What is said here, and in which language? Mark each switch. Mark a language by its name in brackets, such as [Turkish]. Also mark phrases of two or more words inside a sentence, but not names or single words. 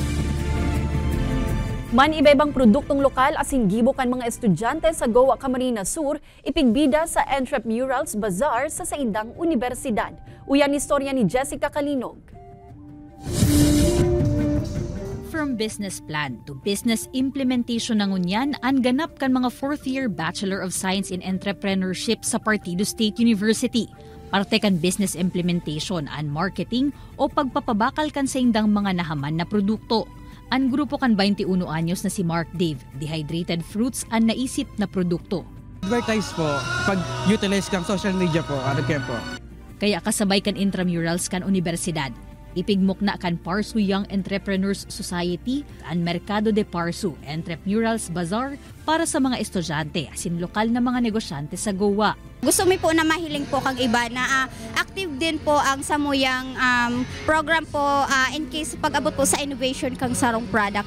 [Bikol] Man iba-ibang produktong lokal asin gibo kan mga estudyante sa Goa, Camarines Sur ipigbida sa Entrepreneurs Bazaar sa saindang universidad. Uyan istorya ni Jessica Kalinog. [English] From business plan to business implementation [Bikol] ng unyan, ang ganap kan mga 4th year Bachelor of Science in Entrepreneurship sa Partido State University. Parte kan [English] business implementation and marketing [Bikol] o pagpapabakal kan sa indang mga nahaman na produkto. Ang grupo kan 21 anyos na si Mark Dave, [English] dehydrated fruits [Bikol] ang naisip na produkto. Advertise po, pag-utilize kang [English] social media [Bikol] po, po. Kaya kasabay kan intramurals kan universidad. Ipigmok na kan Parsu Young Entrepreneurs Society ang Mercado de Parsu Entrepreneurs Bazaar para sa mga estudyante asin lokal na mga negosyante sa Goa. Gusto mi po na mahiling po kang iba na active din po ang samuyang program po [English] in case [Bikol] pag-abot po sa innovation kang sarong product.